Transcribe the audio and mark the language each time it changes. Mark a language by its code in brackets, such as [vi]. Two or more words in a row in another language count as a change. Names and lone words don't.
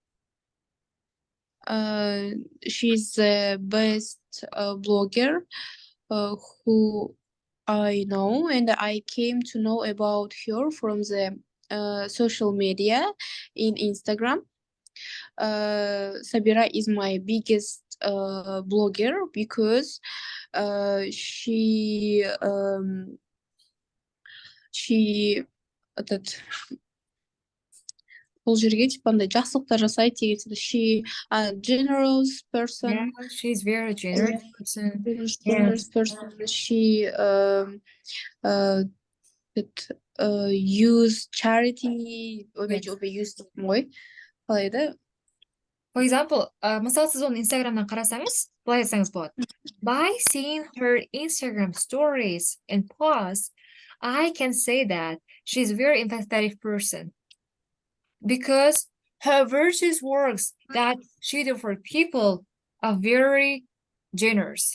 [en] She's the best blogger who I know, and I came to know about her from the social media in Instagram. Sabira is my biggest blogger because she [kk] бұл жерге типа андай жақсылықтар жасайды деген секілді. [en] She a generous person. Yeah, she's very generous person. Generous person. She use charity. [kk] Use ғой. Қалай еді? [en] For example, [kk] мысалы сіз оны Instagram'дан қарасаңыз, былай айтсаңыз болады. [en] By seeing her Instagram stories and posts, I can say that she's a very empathetic person. Because her virtuous works that she do for people are very generous.